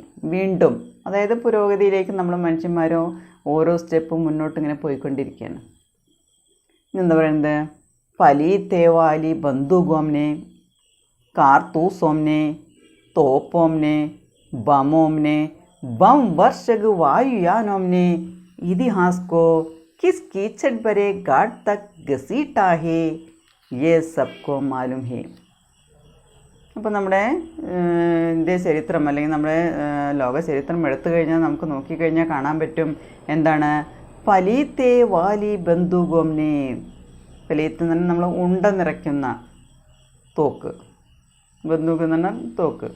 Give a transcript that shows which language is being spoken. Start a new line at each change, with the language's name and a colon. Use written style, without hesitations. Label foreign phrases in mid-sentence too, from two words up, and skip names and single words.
Malayalam: വീണ്ടും അതായത് പുരോഗതിയിലേക്ക് നമ്മൾ മനുഷ്യന്മാരോ ഓരോ സ്റ്റെപ്പും മുന്നോട്ട് ഇങ്ങനെ പോയിക്കൊണ്ടിരിക്കുകയാണ്. എന്താ പറയുന്നത്?
Hindi: पलीते वाली बंदूकों ने कारतूसों ने तोपों ने बमों ने बम वर्षग वायुयानों इतिहास को किस कीचड़ भरे घाट तक घसीटा है ये सबको मालूम है.
Malayalam: അപ്പോൾ നമ്മുടെ ഇന്ത്യ ചരിത്രം അല്ലെങ്കിൽ നമ്മുടെ ലോക ചരിത്രം എടുത്തു കഴിഞ്ഞാൽ നമുക്ക് നോക്കിക്കഴിഞ്ഞാൽ കാണാൻ പറ്റും എന്താണ്?
Hindi: पलीते वाली बंदूकों ने.
Malayalam: പലീത്ത് എന്ന് പറഞ്ഞാൽ നമ്മൾ ഉണ്ട നിറയ്ക്കുന്ന തോക്ക്, ബന്ദൂക്ക് എന്ന് പറഞ്ഞാൽ തോക്ക്.